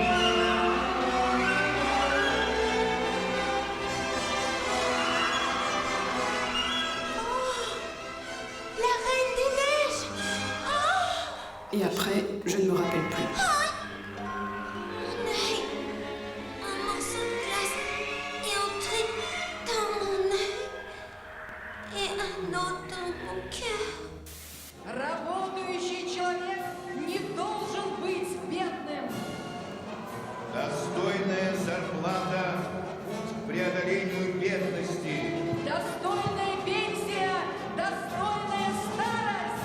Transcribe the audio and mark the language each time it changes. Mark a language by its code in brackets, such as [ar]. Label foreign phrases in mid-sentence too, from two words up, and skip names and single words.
[fr] La Reine des Neiges! Et après, je ne me rappelle plus. Mon œil! Un morceau de glace est entré dans mon œil et un autre dans mon cœur. [ru] Работающий человек не должен быть бедным. Достойная зарплата – путь к преодолению бедности. Достойная пенсия, достойная старость.